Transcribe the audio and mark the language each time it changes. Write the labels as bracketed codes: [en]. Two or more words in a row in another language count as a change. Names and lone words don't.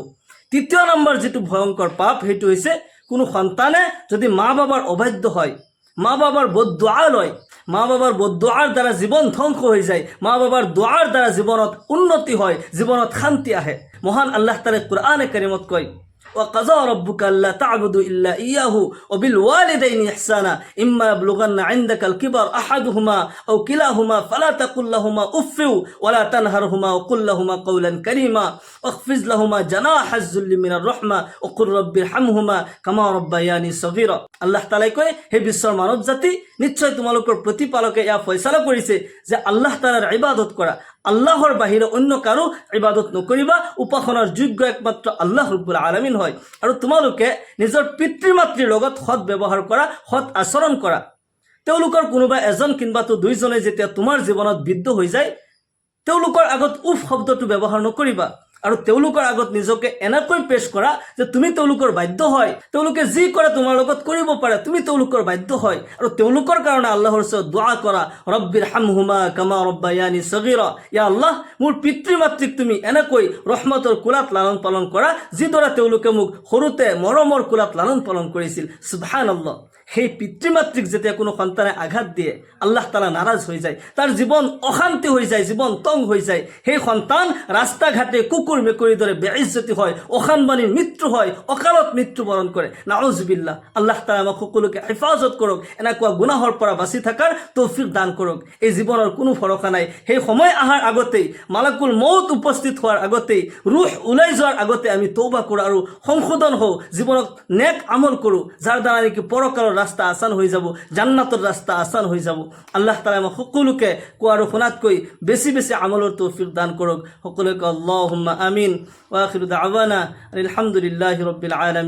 [as] 3 নম্বৰ যিটো ভয়ংকৰ পাপ, সেইটো হৈছে কোনো সন্তানে যদি মা বাবাৰ অবাধ্য হয়, মা বাবাৰ বদদুআ লয়, মা বাবাৰ বদদুআৰ দ্বাৰা জীৱন ধ্বংস হৈ যায়, মা বাবাৰ দুআৰ দ্বাৰা জীৱনত উন্নতি হয়, জীৱনত শান্তি আহে। মহান আল্লাহ তাআলাই কুরআনে কাৰীমত কয়, [ar] وقضى ربك ألا تعبدوا إلا إياه وبالوالدين إحسانا إما يبلغن عندك الكبر أحدهما أو كلاهما فلا تقل لهما أف ولا تنهرهما وقل لهما قولا كريما واخفض لهما جناح الذل من الرحمة وقل رب ارحمهما كما ربياني صغيرا [as] আল্লাহ তাআলাই কয় হে বিশ্বৰ মানৱ জাতি নিশ্চয় তোমালোকৰ প্ৰতিপালকে এয়া ফয়সালা কৰিছে যে আল্লাহ তাআলাৰ ইবাদত কৰা আল্লাহৰ বাহিৰে অন্য কাৰো ইবাদত নকৰিবা উপাসনাৰ যোগ্য একমাত্ৰ আল্লাহ [ar] رب العالمين [as] হয় আৰু তোমালোকে নিজৰ পিতৃ মাতৃৰ লগত সৎ ব্যৱহাৰ কৰা সৎ আচৰণ কৰা তেওঁলোকৰ কোনোবা এজন কিংবা দুইজনে যেতিয়া তোমাৰ জীৱনত বিদ্ধ হৈ যায় তেওঁলোকৰ আগত উফ শব্দটো ব্যৱহাৰ নকৰিবা আৰু তেওঁলোকৰ আগত নিজকে এনেকৈ পেশ কৰা যে তুমি তেওঁলোকৰ বাধ্য হয় তেওঁলোকে যি কৰে তোমাৰ লগত কৰিব পাৰে তুমি তেওঁলোকৰ বাধ্য হয় আৰু তেওঁলোকৰ কাৰণে আল্লাহৰ ওচৰত দুআ কৰা [ar] رب ارحمهما كما ربياني صغيرا [as] ইয়া আল্লাহ মোৰ পিতৃ মাতৃক তুমি এনেকৈ ৰহমতৰ কোলাত লালন পালন কৰা যিদৰে তেওঁলোকে মোক সৰুতে মৰমৰ কোলাত লালন পালন কৰিছিল সুবহানাল্লাহ সেই পিতৃ মাতৃক যেতিয়া কোনো সন্তানে আঘাত দিয়ে আল্লাহ তাআলা নাৰাজ হৈ যায় তাৰ জীৱন অশান্তি হৈ যায় জীবন তং হৈ যায় সেই সন্তান ৰাস্তা ঘাটে কুকুৰ মেকুৰীৰ দৰে বেইজ্জতি হয় অখানবাণীৰ মৃত্যু হয় অকালত মৃত্যুবৰণ কৰে নাউজুবিল্লাহ আল্লাহ তাআলা আমাক সকলোকে হেফাজত কৰক এনেকুৱা গুনাহৰ পৰা বাচি থকাৰ তৌফিক দান কৰক এই জীৱনৰ কোনো ভৰসা নাই সেই সময় আহাৰ আগতেই [ar] ملك الموت [as] উপস্থিত হোৱাৰ আগতেই রূহ ওলাই যোৱাৰ আগতে আমি তওবা কৰোঁ আৰু সংশোধন হওঁ জীৱনত নেক আমল কৰোঁ যাৰ দ্বাৰা নেকি পৰকালৰ রাস্তা [bn] আসান হয়ে যাব জান্নাতের রাস্তা আসান হয়ে যাব [as] আল্লাহ তাআলা আমাক সকলোকে কোৱা আৰু শুনাতকৈ বেছি বেছি আমলৰ তৌফিক দান কৰক সকলোকে [ar] اللهم آمين وآخر دعوانا الحمد لله رب العالمين